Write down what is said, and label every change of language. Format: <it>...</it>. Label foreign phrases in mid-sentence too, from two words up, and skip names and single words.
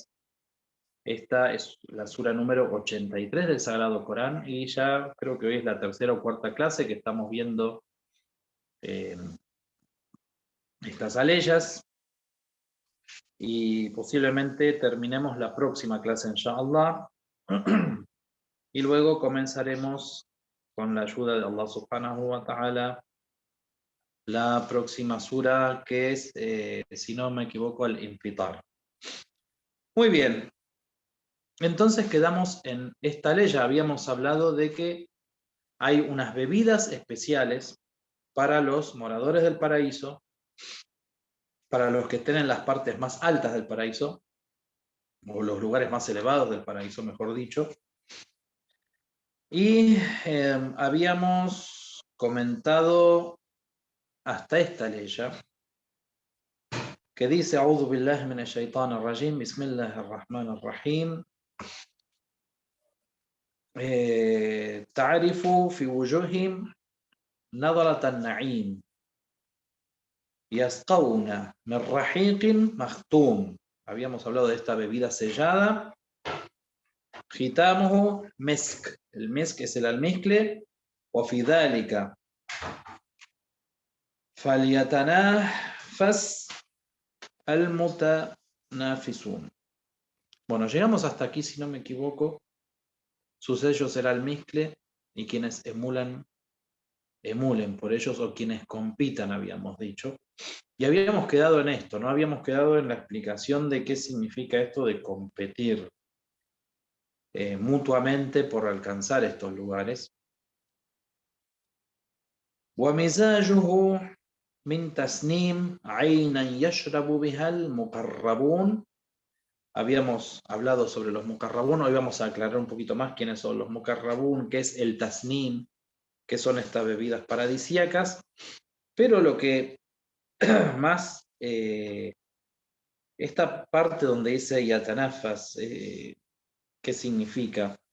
<es>Esta es la sura número 83 del Sagrado Corán, y ya creo que hoy es la tercera o cuarta clase que estamos viendo estas aleyas, y posiblemente terminemos la próxima clase, inshallah, y luego comenzaremos con la ayuda de Allah</es> <ar>سبحانه وتعالى</ar> <es>la próxima sura, que es, si no me equivoco, al-Infitar. Muy bien, entonces quedamos en esta ley. Ya habíamos hablado de que hay unas bebidas especiales para los moradores del paraíso, para los que estén en las partes más altas del paraíso, o los lugares más elevados del paraíso, mejor dicho. Y habíamos comentado hasta esta ley, que dice:</es> <ar>أعوذ بالله من الشيطان الرجيم، بسم الله الرحمن الرحيم. تعرف في وجوههم نضرة النعيم يسقون من رحيق مختوم.</ar> <es>Habíamos hablado de esta bebida sellada.</es> <ar>ختامه مسك.</ar> <es>El misk es el almizcle.</es> <ar>وفي ذلك فليتنافس المتنافسون.</ar> <es>Bueno, llegamos hasta aquí, si no me equivoco. Su sello será el almizcle, y quienes emulen por ellos, o quienes compitan, habíamos dicho. Y habíamos quedado en esto, ¿no? Habíamos quedado en la explicación de qué significa esto de competir mutuamente por alcanzar estos lugares.</es> <ar>وَمِزَاجُهُ مِنْ تَسْنِيمٍ عَيْنًا يَشْرَبُ بِهَا الْمُقَرَّبُونَ.</ar> <es>Habíamos hablado sobre los muqarrabun, hoy vamos a aclarar un poquito más quiénes son los muqarrabun, qué es el tasnim, qué son estas bebidas paradisíacas, pero lo que más, esta parte donde dice yatanafas, ¿qué significa?</es>